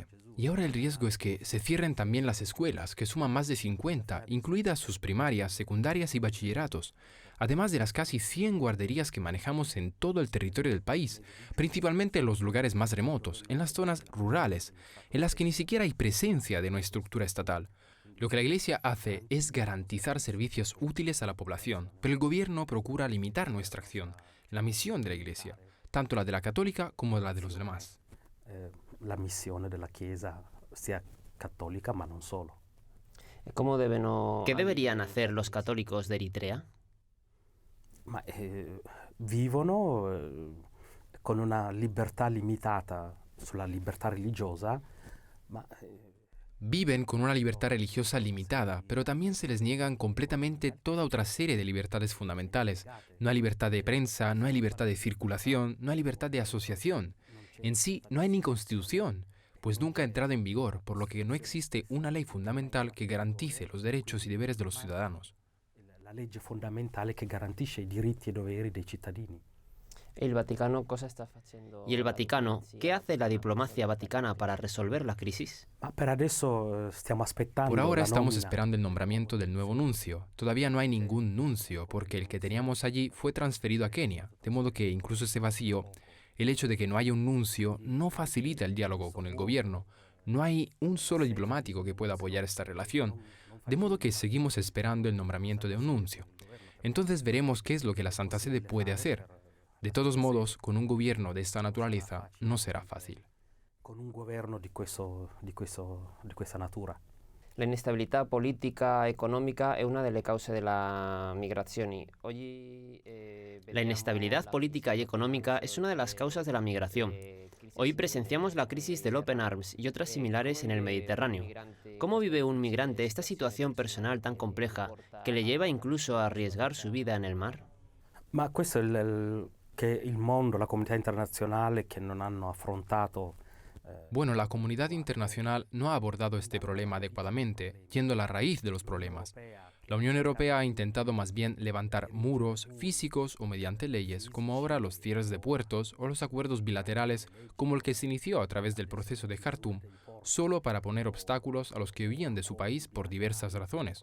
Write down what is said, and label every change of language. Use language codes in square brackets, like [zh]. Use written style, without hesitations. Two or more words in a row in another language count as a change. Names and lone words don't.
[es] Y ahora el riesgo es que se cierren también las escuelas, que suman más de 50, incluidas sus primarias, secundarias y bachilleratos, además de las casi 100 guarderías que manejamos en todo el territorio del país, principalmente en los lugares más remotos, en las zonas rurales, en las que ni siquiera hay presencia de una estructura estatal. Lo que la Iglesia hace es garantizar servicios útiles a la población, pero el gobierno procura limitar nuestra acción, la misión de la Iglesia, tanto la de la católica como la de los demás. La misión de la Chiesa, sea católica, [it] ma non solo. [es] ¿Qué deberían hacer los católicos de Eritrea? [it] Vivono con una libertà limitata sulla libertà religiosa, [es] Viven con una libertad religiosa limitada, pero también se les niegan completamente toda otra serie de libertades fundamentales. No hay libertad de prensa, no hay libertad de circulación, no hay libertad de asociación. En sí, no hay ni constitución, pues nunca ha entrado en vigor, por lo que no existe una ley fundamental que garantice los derechos y deberes de los ciudadanos. [it] La legge fondamentale che garantisce i diritti e doveri dei cittadini. [es] ¿Y el Vaticano qué hace la diplomacia vaticana para resolver la crisis? [it] Per adesso stiamo aspettando. [es] Por ahora estamos esperando el nombramiento del nuevo nuncio. Todavía no hay ningún nuncio, porque el que teníamos allí fue transferido a Kenia, de modo que incluso ese vacío, el hecho de que no haya un nuncio, no facilita el diálogo con el gobierno. No hay un solo diplomático que pueda apoyar esta relación, de modo que seguimos esperando el nombramiento de un nuncio. Entonces veremos qué es lo que la Santa Sede puede hacer. De todos modos, con un gobierno de esta naturaleza no será fácil. [it] Con un gobierno di questa natura. La inestabilità politica e economica è una delle cause della migrazione. [es] La inestabilidad política y económica es una de las causas de la migración. Hoy presenciamos la crisis del Open Arms y otras similares en el Mediterráneo. ¿Cómo vive un migrante esta situación personal tan compleja que le lleva incluso a arriesgar su vida en el mar? [it] Ma questo è che il mondo, la comunità internazionale che non hanno affrontato. [es] Bueno, la comunidad internacional no ha abordado este problema adecuadamente, yendo a la raíz de los problemas. La Unión Europea ha intentado más bien levantar muros físicos o mediante leyes, como ahora los cierres de puertos o los acuerdos bilaterales, como el que se inició a través del proceso de Jartum, solo para poner obstáculos a los que huían de su país por diversas razones.